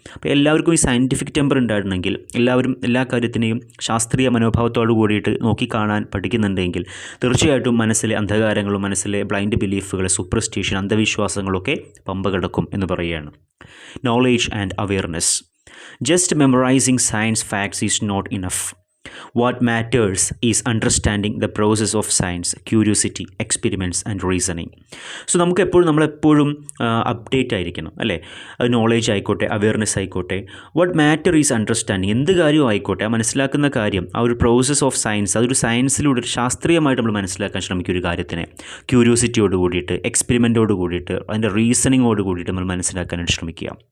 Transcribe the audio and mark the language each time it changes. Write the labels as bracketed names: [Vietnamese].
[Malayalam] അപ്പോൾ എല്ലാവർക്കും ഈ സയൻറ്റിഫിക് ടെമ്പർ ഉണ്ടായിരുന്നെങ്കിൽ, എല്ലാവരും എല്ലാ കാര്യത്തിനെയും ശാസ്ത്രീയ മനോഭാവത്തോട് കൂടിയിട്ട് നോക്കിക്കാണാൻ പഠിക്കുന്നുണ്ടെങ്കിൽ, തീർച്ചയായിട്ടും മനസ്സിലെ അന്ധകാരങ്ങളും മനസ്സിലെ ബ്ലൈൻഡ് ബിലീഫുകൾ, സൂപ്പർസ്റ്റിഷൻ, അന്ധവിശ്വാസങ്ങളൊക്കെ പമ്പ കിടക്കും എന്ന് പറയുകയാണ്. [English] Knowledge and awareness. Just memorizing science facts is not enough. What matters is understanding the process of science, curiosity, experiments and reasoning. [Malayalam] So നമ്മളെപ്പോഴും അപ്ഡേറ്റ് ആയിരിക്കണം അല്ലേ? അത് നോളേജ് ആയിക്കോട്ടെ, അവെയർനെസ് ആയിക്കോട്ടെ. [English] What matter is understanding. [Malayalam] എന്ത് കാര്യവും ആയിക്കോട്ടെ, ആ മനസ്സിലാക്കുന്ന കാര്യം, ആ ഒരു പ്രോസസ് ഓഫ് സയൻസ്, അതൊരു സയൻസിലൂടെ ശാസ്ത്രീയമായിട്ട് നമ്മൾ മനസ്സിലാക്കാൻ ശ്രമിക്കും ഒരു കാര്യത്തിനെ. ക്യൂരിയോസിറ്റിയോട് കൂടിയിട്ട്, എക്സ്പെരിമെൻറ്റോട് കൂടിയിട്ട്, അതിൻ്റെ റീസണിങ്ങോട് കൂടിയിട്ട് നമ്മൾ മനസ്സിലാക്കാനായിട്ട് ശ്രമിക്കുക.